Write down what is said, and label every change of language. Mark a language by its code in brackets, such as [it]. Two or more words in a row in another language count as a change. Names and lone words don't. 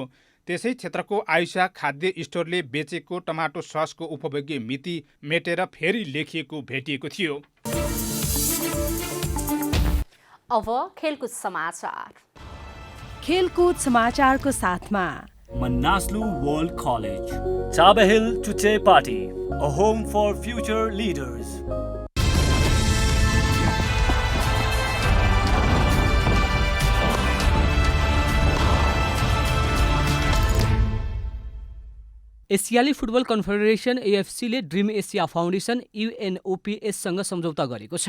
[ne] त्यसै क्षेत्रको आयुषा खाद्य स्टोरले बेचेको [en] tomato sauceको [ne] उपभोग्य मिति मेटेर फेरि लेखिएको भेटिएको थियो। अब खेलकुद समाचार। खेलकुद समाचारको साथमा [en] Manaslu World College, Tabahil Tuche Party, a home for future leaders. [ne] एसियाली फुटबल कन्फेडरेसन एएफसीले ड्रिम एसिया फाउन्डेसन युएनओपिएससँग सम्झौता गरेको छ।